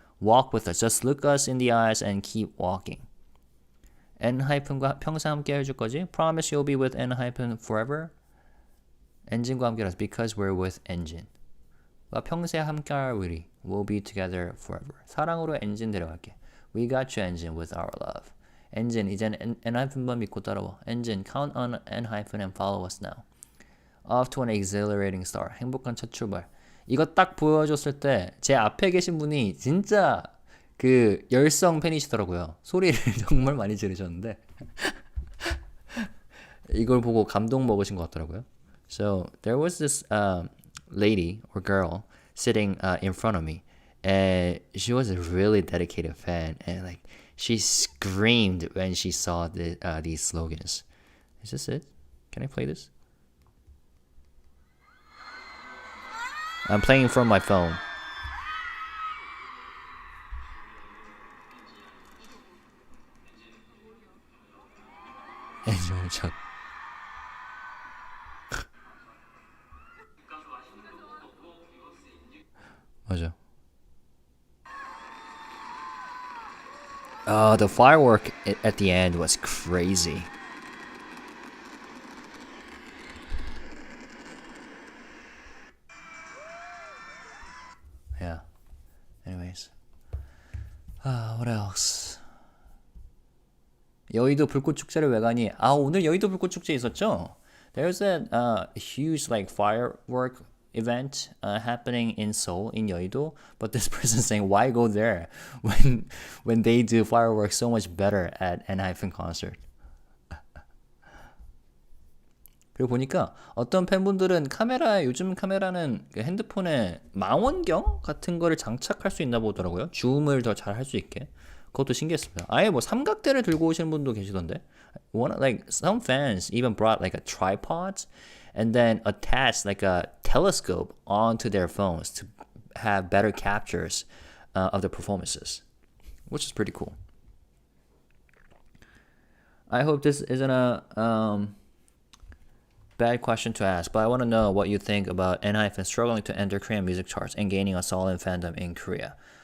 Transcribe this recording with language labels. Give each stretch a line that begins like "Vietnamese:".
English: Walk with us, just look us in the eyes and keep walking.
Korean: 엔하이픈과 평생 함께 해줄 거지?
English: Promise you'll be with 엔하이픈 forever.
Korean: 엔진과 함께라서
English: because we're with 엔진.
Korean: 평생 함께할 우리
English: will be together forever.
Korean: 사랑으로 엔진 데려갈게.
English: We got you 엔진 with our love.
Korean: 엔진 이젠 엔하이픈만 믿고 따라와.
English: 엔진 count on 엔하이픈 and follow us now. Off to an exhilarating start.
Korean: 행복한 첫 출발. 이거 딱 보여줬을 때 제 앞에 계신 분이 진짜 그 열성 팬이시더라고요. 소리를 정말 많이 지르셨는데 이걸 보고 감동 먹으신 것 같더라고요.
English: So there was this lady or girl sitting in front of me, and she was a really dedicated fan, and like she screamed when she saw these slogans. Is this it? Can I play this? I'm playing from my phone.
Korean: 맞아.
English: The firework at the end was crazy. Yeah. Anyways. What else?
Korean: 여의도 불꽃 축제를 왜 가니? 오늘 여의도 불꽃 축제 있었죠?
English: There's a huge like firework event happening in Seoul in Yeouido, but this person saying why go there when they do fireworks so much better at 엔하이픈 concert.
Korean: 그리고 보니까 어떤 팬분들은 요즘 카메라는 그 핸드폰에 망원경 같은 거를 장착할 수 있나 보더라고요. 줌을 더 잘 할 수 있게. 그것도 신기했습니다. 아예 뭐 삼각대를 들고 오시는 분도 계시던데.
English: Like some fans even brought like a tripod and then attached like a telescope onto their phones to have better captures of the performances, which is pretty cool. I hope this isn't a bad question to ask, but I want to know what you think about ENHYPEN struggling to enter Korean music charts and gaining a solid fandom in Korea.